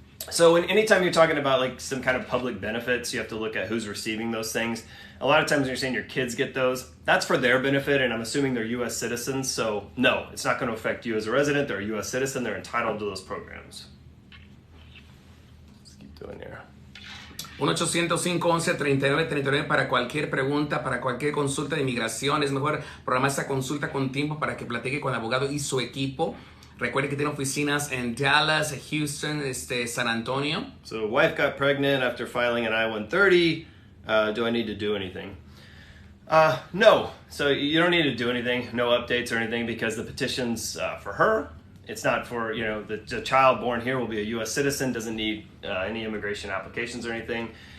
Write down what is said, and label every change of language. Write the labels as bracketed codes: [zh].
[en] So anytime you're talking about like some kind of public benefits, you have to look at who's receiving those things. A lot of times when you're saying your kids get those, that's for their benefit, and I'm assuming they're U.S. citizens. So no, it's not going to affect you as a resident. They're a U.S. citizen. They're entitled to those programs. Let's keep doing here. [es] 1-800-511-3939 para cualquier pregunta, para cualquier consulta de inmigración. Es mejor programar esa consulta con tiempo para que platique con el abogado y su equipo. Recuerde que tiene oficinas en Dallas, Houston, San Antonio. [en] So, wife got pregnant after filing an I-130. Do I need to do anything? No. So you don't need to do anything. No updates or anything, because the petition's for her. It's not for, the child born here will be a U.S. citizen, doesn't need any immigration applications or anything.